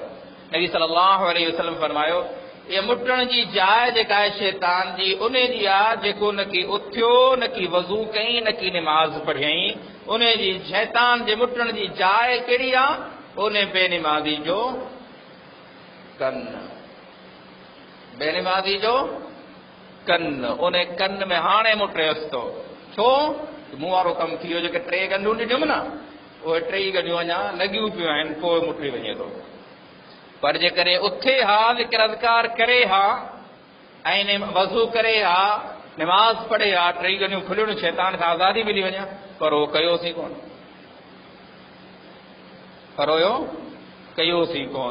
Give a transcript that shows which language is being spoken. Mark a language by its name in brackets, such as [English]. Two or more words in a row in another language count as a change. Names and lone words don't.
[Sindhi] नबी [Arabic] صلى الله عليه وسلم [Sindhi] फरमायो ये मुटण जी जाइ जेका आहे शैतान जी उन जी आहे जेको न की उथियो न की वज़ू कई न की निमाज़ पढ़ियई, उन जी शैतान जे मुटण जी जाइ कहिड़ी आहे? उन बेनिमाज़ी जो कन. بے نمازی جو کن، انہیں کن میں ہانے مٹریس تو چھو منہ وارو کم تھی ویو جو 3 گنڈیوں ॾिठियुमि न उहे 3 गंढियूं अञा लॻियूं पियूं आहिनि पोइ मुटी वञे थो। पर जेकॾहिं उथे हा ज़िक्र अज़कार करे हा ऐं वज़ू करे हा नमाज़ पढ़े हा 3 गंढियूं खुलियूं शैतान खां आज़ादी मिली वञे, पर उहो कयोसीं कोन, पर हुयो कयोसीं कोन।